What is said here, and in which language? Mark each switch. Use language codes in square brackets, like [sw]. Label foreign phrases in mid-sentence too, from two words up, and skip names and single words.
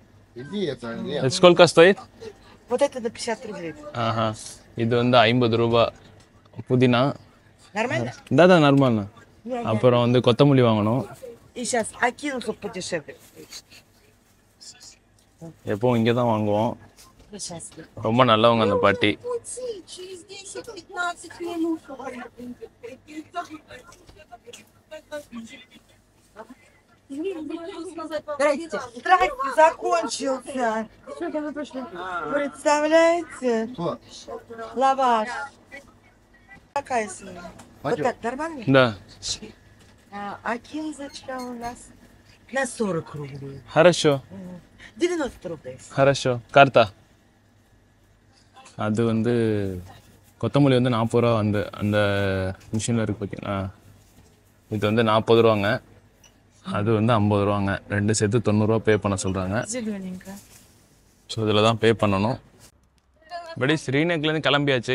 [ru] Сколько стоит? Вот это на 50 рублей. Ага. [ta] இது வந்து 50 ரூபா புதினா. [ru] Нормально? Да, нормально. [ta] அப்புறம் வந்து கொத்தமல்லி வாங்கணும். [ru] И сейчас окину, чтобы подешевле. [ta] எப்பவும் இங்கே தான் வாங்குவோம். [ru] Сейчас. [ta] ரொம்ப நல்லவங்க அந்த பாட்டி. [ru] Через 10-15 минут. Здрасте. Здрасте, закончился. Представляете? Лаваш. Какая сегодня? Вот так, нормально? Да. А кинзочка у нас на 40 рублей. Хорошо. 90 рублей. Хорошо. Карта. [ta] அது வந்து கொத்தமல்லி வந்து 40 ரூபா அந்த மிஷினில் இருக்குது பார்த்தீங்களா, இது வந்து 40 ரூபாங்க, அது வந்து 50 ரூபாங்க, ரெண்டு சேர்த்து 90 ரூபா பே பண்ண சொல்கிறாங்க. [ru] Зелененько. [ta] ஸோ இதில் தான் பே பண்ணணும். படி ஸ்ரீநகர்லேருந்து கிளம்பியாச்சு.